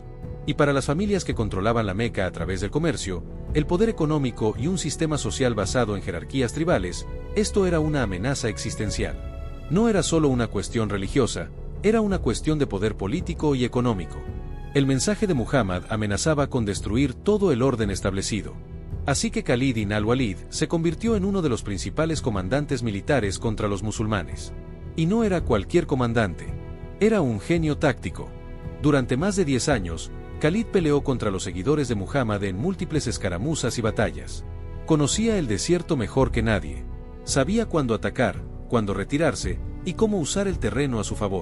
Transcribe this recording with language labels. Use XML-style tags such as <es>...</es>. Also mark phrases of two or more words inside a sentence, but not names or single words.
<es>Y para las familias que controlaban la Meca a través del comercio, el poder económico y un sistema social basado en jerarquías tribales, esto era una amenaza existencial. No era solo una cuestión religiosa, era una cuestión de poder político y económico. El mensaje de Muhammad amenazaba con destruir todo el orden establecido. Así que Khalid ibn al-Walid se convirtió en uno de los principales comandantes militares contra los musulmanes. Y no era cualquier comandante, era un genio táctico. Durante más de 10 años, Khalid peleó contra los seguidores de Muhammad en múltiples escaramuzas y batallas. Conocía el desierto mejor que nadie. Sabía cuándo atacar, cuándo retirarse, y cómo usar el terreno a su favor.</es>